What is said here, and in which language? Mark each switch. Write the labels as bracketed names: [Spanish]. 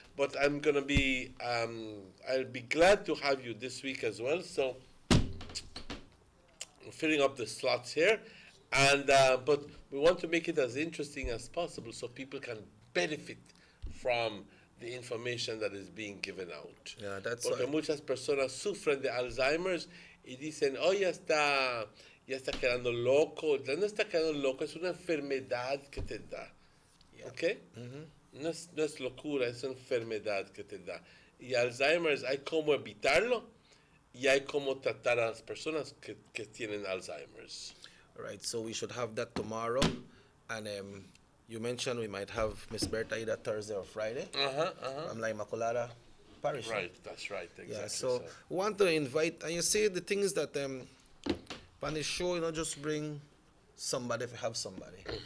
[English] But I'm gonna be, I'll be glad to have you this week as well. So I'm filling up the slots here, and but we want to make it as interesting as possible so people can benefit from the information that is being given out. Yeah, that's [Spanish] Porque muchas personas sufren de Alzheimer's y dicen, oh, ya está quedando loco. Ya no está quedando loco, es una enfermedad que te da. ¿Ok? No es locura, es una enfermedad que te da. Y Alzheimer's hay como evitarlo y hay como tratar a las personas que tienen Alzheimer's. [English] All right, so we should have that tomorrow. And you mentioned we might have Miss Berta either Thursday or Friday. From La Immaculada Parish. Right, that's right, exactly. Yeah, so we want to invite, and you see the things that on the show, just bring somebody if you have somebody.